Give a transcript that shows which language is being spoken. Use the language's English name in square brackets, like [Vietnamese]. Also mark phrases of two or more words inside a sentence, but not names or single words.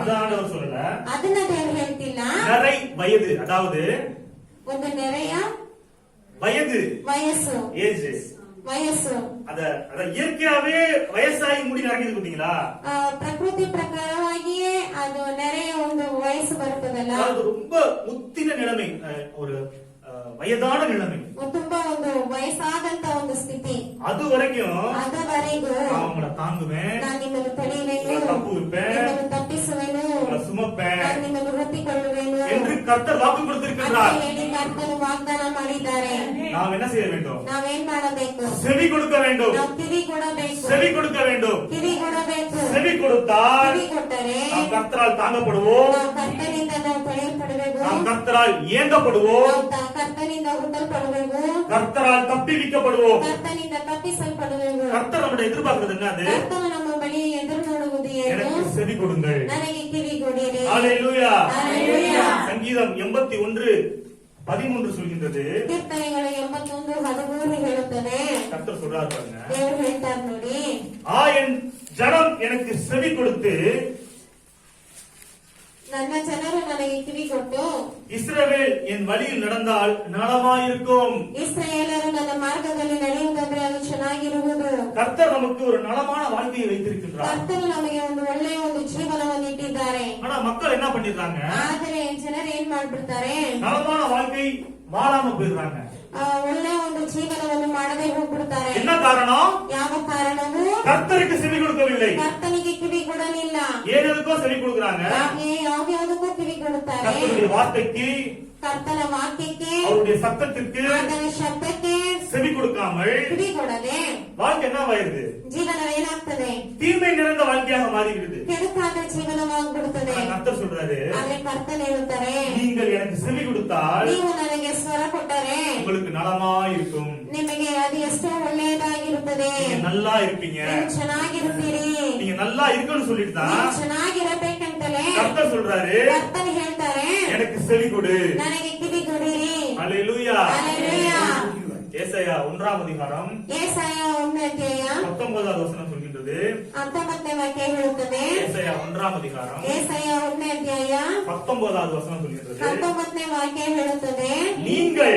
[Tamil] அதான் ஆண்டவர் சொல்லல. [Kannada] ಅದನ್ನ ದೇವರು ಹೇಳ್ತಿಲ್ಲ. [Tamil] நரை வயது, அதாவது [Kannada] ಒಂದು ನೆರೆಯ [Tamil] வயது, [Kannada] ವಯಸ್ಸು, [Tamil] ஏஜ். [Kannada] ವಯಸ್ಸು [Tamil] அத இயற்கையாவே வயசாகி முடி நரைக்குது பாத்தீங்களா? [Kannada] ಪ್ರಕೃತಿ ಪ್ರಕಾರವಾಗಿಯೇ ಅದು ನೆರೆಯ ಒಂದು ವಯಸ್ಸು ಬರ್ತದಲ್ಲ, [Tamil] அது ரொம்ப முத்தின நிலைமை, ஒரு வயதான நிலைமை, [Kannada] ತುಂಬಾ ಒಂದು ವಯಸ್ಸಾದಂತ ಒಂದು ಸ್ಥಿತಿ. [Tamil] அது வரைக்கும் [Kannada] ಅದವರೆಗೂ [Tamil] நான் உங்களை தாங்குவேன், [Kannada] ನಾನು ನಿಮ್ಮನ್ನು ತಡೆಯುವೆನು, [Tamil] உங்களை தப்புவிப்பேன், [Kannada] ನಿಮ್ಮನ್ನು ತಪ್ಪಿಸುವೆನು, [Tamil] உங்களை சுமப்பேன் [Kannada] ನಾನು ನಿಮ್ಮನ್ನು ಹೊತ್ತಿಕೊಳ್ಳುವೆನು [Tamil] என்று கர்த்தர் வாக்கு கொடுத்திருக்கிறார். [Kannada] ಅಂತ ಹೇಳಿ ಕರ್ತನು ವಾಗ್ದಾನ ಮಾಡಿದ್ದಾರೆ. [Tamil] நாம் என்ன செய்ய வேண்டும்? [Kannada] ನಾವೇನ್ ಮಾಡಬೇಕು? [Tamil] செவி கொடுக்க வேண்டும். [Kannada] ನಾವು ಕಿವಿ ಕೊಡಬೇಕು. [Tamil] செவி கொடுக்க வேண்டும். [Kannada] ಕಿವಿ ಕೊಡಬೇಕು. [Tamil] செவி கொடுத்தால் [Kannada] ಕಿವಿ ಕೊಟ್ಟರೆ [Tamil] நாம் கர்த்தரால் தாங்கப்படுவோம், [Kannada] ನಾವು ಕರ್ತನಿಂದ ನಾವು ತಡೆಯಲ್ಪಡಬೇಕು, [Tamil] நாம் கர்த்தரால் ஏங்கப்படுவோம், [Kannada] ನಾವು ಕರ್ತನಿಂದ ಹುಟ್ಟಲ್ಪಡಬೇಕು, [Tamil] கர்த்தரால் தப்பிவிக்கப்படுவோம். [Kannada] ಕರ್ತನಿಂದ ತಪ್ಪಿಸಲ್ಪಡಬೇಕು. [Tamil] கர்த்தர் நம்மளை எதிர்பார்க்கிறது என்னது? [Kannada] ಕರ್ತನು ನಮ್ಮ ಬಳಿ ಎದುರು ನೋಡುವುದು ಏನು? [Tamil] எனக்கு செவி கொடுங்கள். [Kannada] ನನಗೆ ಕಿವಿ ಕೊಡಿರಿ. [Tamil] ஹalleluya. ஹalleluya. சங்கீதம் 81:13 சொல்கின்றது. [Kannada] ಕೀರ್ತನೆಗಳು 81:13 ಹೇಳುತ್ತದೆ. [Tamil] கர்த்தர் சொல்றாரு பாருங்க, [Kannada] ದೇವರು ಹೇಳ್ತಾರೆ ನೋಡಿ, [Tamil] என் ஜனம் எனக்கு செவி கொடுத்து [Kannada] ನನ್ನ ಜನರು ನನಗೆ ಕಿವಿ ಕೊಟ್ಟು [Tamil] இஸ்ரவேல் என் வழியில் நடந்தால் நலமாயிருக்கும். [Kannada] ಇಸ್ರಾಯೇಲರು ನನ್ನ ಮಾರ್ಗದಲ್ಲಿ ನಡೆಯುವುದಾದ್ರೆ ಅದು ಚೆನ್ನಾಗಿರುವುದು. [Tamil] கர்த்தர் நமக்கு ஒரு நலமான வாழ்க்கையை வைத்திருக்கின்றார். [Kannada] ಕರ್ತನು ನಮಗೆ ಒಂದು ಒಳ್ಳೆಯ ಒಂದು ಜೀವನವನ್ನು ಇಟ್ಟಿದ್ದಾರೆ. [Tamil] ஆனா மக்கள் என்ன பண்ணிடுறாங்க? [Kannada] ಆದರೆ ಜನರು ಏನ್ ಮಾಡ್ಬಿಡ್ತಾರೆ? [Tamil] நலமான வாழ்க்கை வாழாம போயிடுறாங்க. [Kannada] ಒಳ್ಳೆಯ ಒಂದು ಜೀವನವನ್ನು ಮಾಡದೆ ಹೋಗ್ಬಿಡ್ತಾರೆ. [Tamil] என்ன காரணம்? [Kannada] ಯಾವ ಕಾರಣವೂ [Tamil] கர்த்தருக்கு செவி கொடுக்கவில்லை. [Kannada] ಕರ್ತನಿಗೆ ಕಿವಿ ಕೊಡಲಿಲ್ಲ. [Tamil] ஏதேதுக்கோ செவி கொடுக்கறாங்க. [Kannada] ಯಾವ್ಯಾವುದಕ್ಕೂ ಕಿವಿ ಕೊಡುತ್ತಾರೆ. [Tamil] கர்த்தருடைய வார்த்தைக்கு, [Kannada] ಕರ್ತನ ವಾಕ್ಯಕ್ಕೆ, [Tamil] அவருடைய சத்தத்திற்கு [Kannada] ಆತನ ಶಬ್ದಕ್ಕೆ [Tamil] செவி கொடுக்காமல் [Kannada] ಕಿವಿ ಕೊಡದೆ [Tamil] வாழ்க்கை என்ன ஆயிருது? [Kannada] ಜೀವನ ಏನಾಗ್ತದೆ? [Tamil] தீமை நிறைந்த வாழ்க்கையாக மாறிவிடுது. [Kannada] ಕೆಡುಕಾದ ಜೀವನವಾಗ್ಬಿಡುತ್ತದೆ. [Tamil] கர்த்தர் சொல்றாரு, [Kannada] ಆದ್ರೆ ಕರ್ತನ ಹೇಳುತ್ತಾರೆ, [Tamil] நீங்கள் எனக்கு செவி கொடுத்தால் [Kannada] ನೀವು ನನಗೆ ಸ್ವರ ಕೊಟ್ಟರೆ [Tamil] உங்களுக்கு நலமாயிருக்கும், [Kannada] ನಿಮಗೆ ಅದು ಎಷ್ಟೋ ಒಳ್ಳೆಯದಾಗಿರುತ್ತದೆ, [Tamil] நீங்க நல்லா இருப்பீங்க, [Kannada] ನೀವು ಚೆನ್ನಾಗಿರುತ್ತೀರಿ, [Tamil] நீங்க நல்லா இருக்கணும்னு சொல்லிட்டு [Kannada] ನೀವು [Tamil] தான் [Kannada] ಚೆನ್ನಾಗಿರಬೇಕಂತಲೇ [Tamil] கர்த்தர் சொல்றாரு, [Kannada] ಕರ್ತನ ಹೇಳ್ತಾರೆ, [Tamil] எனக்கு செவி கொடு. [Kannada] ನನಗೆ ಕಿವಿ ಕೊಡಿರಿ. [Tamil] ஹalleluya. ஹalleluya. ஏசாயா 1ஆம் அதிகாரம் [Kannada] ಏಸಾಯ 1ನೇ ಅಧ್ಯಾಯ [Tamil] 19வது வசனம் சொல்கின்றது. [Kannada] 19ನೇ ವಾಕ್ಯ ಹೇಳುತ್ತದೆ. [Tamil] ஏசாயா 1ஆம் அதிகாரம் [Kannada] ಏಸಾಯ 1ನೇ ಅಧ್ಯಾಯ [Tamil] 19வது வசனம் சொல்கின்றது. [Kannada] 19ನೇ ವಾಕ್ಯ ಹೇಳುತ್ತದೆ, [Tamil] நீங்கள்